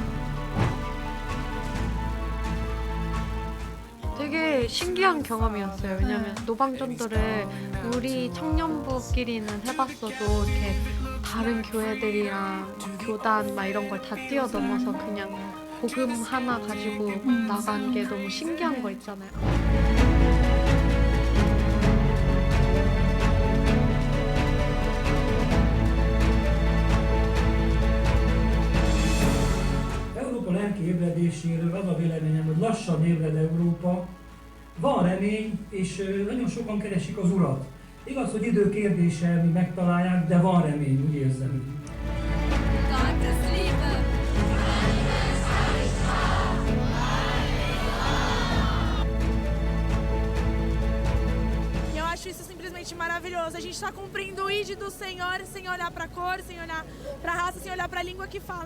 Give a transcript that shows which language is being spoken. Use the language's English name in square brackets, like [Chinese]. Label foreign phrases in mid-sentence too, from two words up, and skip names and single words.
[Korean] 되게 신기한 경험이었어요. 왜냐면 노방전도를 우리 청년부끼리는 해봤어도 이렇게 다른 교회들이랑 교단 막 이런 걸 다 뛰어넘어서 그냥 복음 하나 가지고 나간 게 너무 신기한 거 있잖아요. [Hungarian] Lelki ébredéséről az a véleményem, hogy lassan ébred Európa, van remény, és nagyon sokan keresik az Urat. Igaz, hogy idő kérdése, mi megtalálják, de van remény, úgy érzem. [Portuguese] Eu acho isso simplesmente maravilhoso. A gente está cumprindo o ID do Senhor sem olhar para a cor, sem olhar para a raça, sem olhar para a língua que fala.